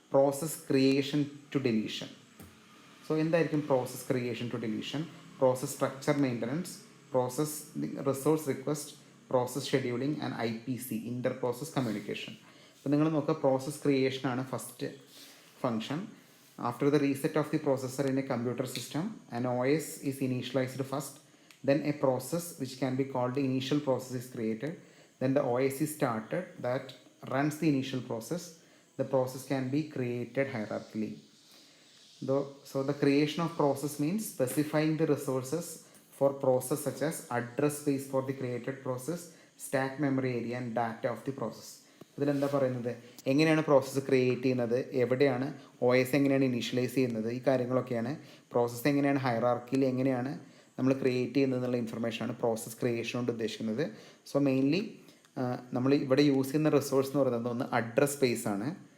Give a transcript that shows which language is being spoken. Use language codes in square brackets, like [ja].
[en] Process creation to deletion. So [ml] എന്തായിരിക്കും [en] Process creation to deletion? Process structure maintenance, process resource request, process scheduling and IPC, inter process communication. [ml] അപ്പോൾ നിങ്ങൾ നോക്കുക, process ക്രിയേഷനാണ് first function. [en] After the reset of the processor in a computer system an OS is initialised first, then a process which can be called the initial process is created, then the OS is started that runs the initial process. The process can be created hierarchically. So the creation of process means specifying the resources for process such as address space for the created process, stack memory area and data of the process. [ml] ഇതിലെന്താ പറയുന്നത്? എങ്ങനെയാണ് process create ചെയ്യുന്നത്, എവിടെയാണ് OS എങ്ങനെയാണ് initialise ചെയ്യുന്നത്, ഈ കാര്യങ്ങളൊക്കെയാണ്. Process എങ്ങനെയാണ് ഹൈറാർക്കിയിൽ എങ്ങനെയാണ് നമ്മൾ ക്രിയേറ്റ് ചെയ്യുന്നത് എന്നുള്ള ഇൻഫർമേഷനാണ് പ്രോസസ്സ് ക്രിയേഷൻ കൊണ്ട് ഉദ്ദേശിക്കുന്നത്. സോ മെയിൻലി നമ്മൾ ഇവിടെ യൂസ് ചെയ്യുന്ന റിസോഴ്സ് എന്ന് പറയുന്നത് ഒന്ന് അഡ്രസ് സ്പേസ് ആണ്.